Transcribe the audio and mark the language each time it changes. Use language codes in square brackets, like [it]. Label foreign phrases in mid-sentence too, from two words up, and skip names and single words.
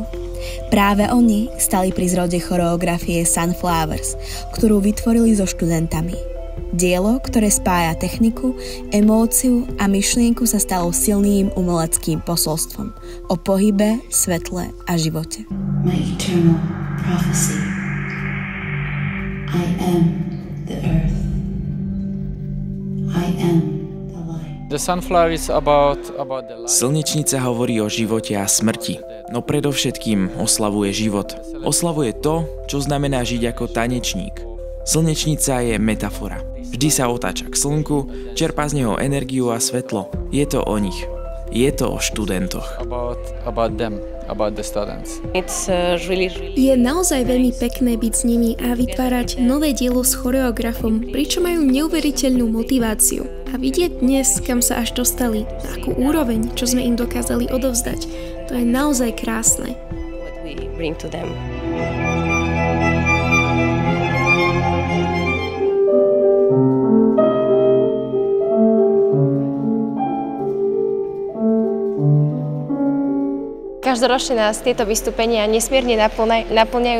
[sk] Práve oni stali pri zrode choreografie Sunflowers, ktorú vytvorili so študentami. Dielo, ktoré spája techniku, emóciu a myšlienku, sa stalo silným umeleckým posolstvom o pohybe, svetle a živote. [en] My eternal prophecy. I am the earth. I am the light. The sunflower is about the light. [sk] Slnečnica hovorí o živote a smrti, no predovšetkým oslavuje život. Oslavuje to, čo znamená žiť ako tanečník. Slnečnica je metafora. Vždy sa otáča k slnku, čerpá z neho energiu a svetlo. Je to o nich. Je to o študentoch. [en] About them, about the students. [sk] Je naozaj veľmi pekné byť s nimi a vytvárať nové dielo s choreografom, pričom majú neuveriteľnú motiváciu. A vidieť dnes, kam sa až dostali, na akú úroveň, čo sme im dokázali odovzdať, to je naozaj krásne. Každoročne nás tieto vystúpenia nesmierne naplňajú.